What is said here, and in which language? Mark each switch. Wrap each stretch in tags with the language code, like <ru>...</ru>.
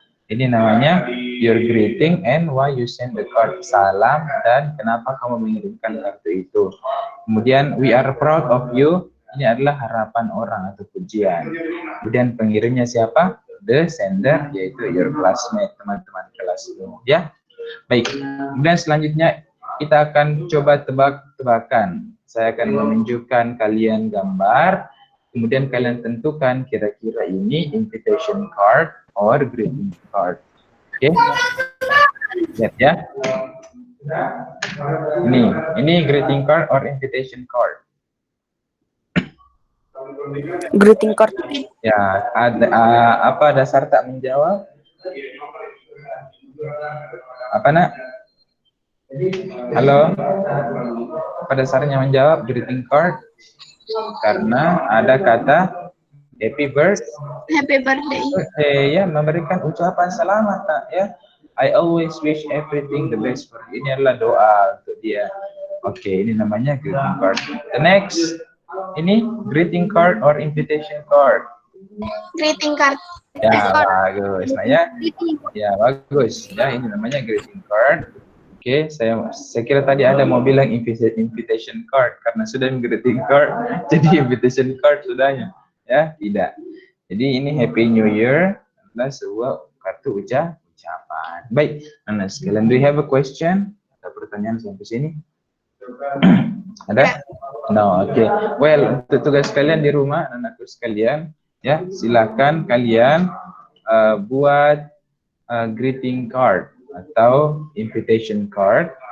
<id>Ini namanya</id> <en>your greeting and why you send the card.</en> <id>Salam dan kenapa kamu mengirimkan kartu itu. Kemudian</id> <en>we are proud of you.</en> <id>Ini adalah harapan orang atau pujian. Kemudian pengirimnya siapa?</id> <en>The sender,</en> <id>yaitu</id> <en>your classmate,</en> <id>teman-teman kelasmu ya. Baik. Kemudian selanjutnya kita akan coba tebak-tebakan. Saya akan menunjukkan kalian gambar. Kemudian kalian tentukan kira-kira ini</id> <en>invitation card or greeting card.</en> <id>Oke. Lihat ya. Ini</id> <en>greeting card or invitation card. Greeting card.</en> <id>Ya, ada apa dasar tak menjawab? Apa nak? Halo. Apa dasarnya menjawab greeting card? Karena ada kata happy birthday ya, memberikan ucapan selamat nak ya.</id> <en>I always wish everything the best for you.</en> <id>Ini adalah doa untuk dia. Oke, ini namanya</id> <en>greeting card. The next,</en> <id>ini</id> <en>greeting card or invitation card. Greeting card.</en> <id>Ya, bagus. Nah, ya bagus. Ya, ini namanya greeting card. Oke, saya kira tadi ada mau bilang invitation card karena sudah greeting card, jadi invitation card sudahnya. Ya, tidak. Jadi ini Happy New Year adalah sebuah kartu ucapan. Baik, anak sekalian,</id> <en>do you have a question?</en> <id>Ada pertanyaan sampai sini? Ada? No, oke. Well, untuk tugas kalian di rumah, anak-anakku sekalian, ya, silakan kalian buat greeting card atau invitation card.</id>